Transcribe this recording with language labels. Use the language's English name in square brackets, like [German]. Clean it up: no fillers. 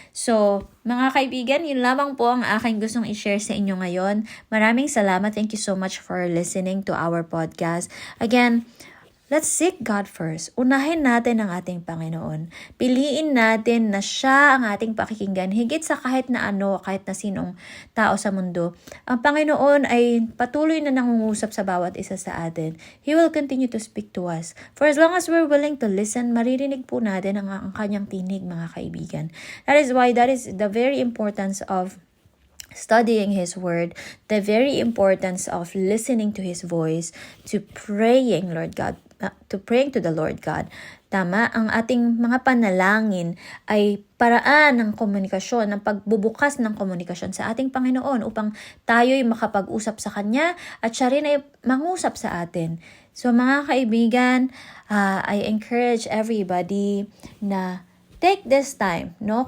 [Filipino] So, mga kaibigan, yun lamang po ang aking gustong i-share sa inyo ngayon. Maraming salamat. [English] Thank you so much for listening to our podcast. Again, let's seek God first. [Filipino] Unahin natin ang ating Panginoon. Piliin natin na siya ang ating pakikinggan. Higit sa kahit na ano, kahit na sinong tao sa mundo. Ang Panginoon ay patuloy na nangungusap sa bawat isa sa atin. [English] He will continue to speak to us. For as long as we're willing to listen, [Filipino] maririnig po natin ang kanyang tinig, mga kaibigan. [English] That is the very importance of studying His Word, the very importance of listening to His voice, to praying, to the Lord God. [Filipino] Tama, ang ating mga panalangin ay paraan ng komunikasyon, ng pagbubukas ng komunikasyon sa ating Panginoon upang tayo'y makapag-usap sa Kanya at siya rin ay mangusap sa atin. [English] So [Filipino] mga kaibigan, [English] I encourage everybody na take this time, no?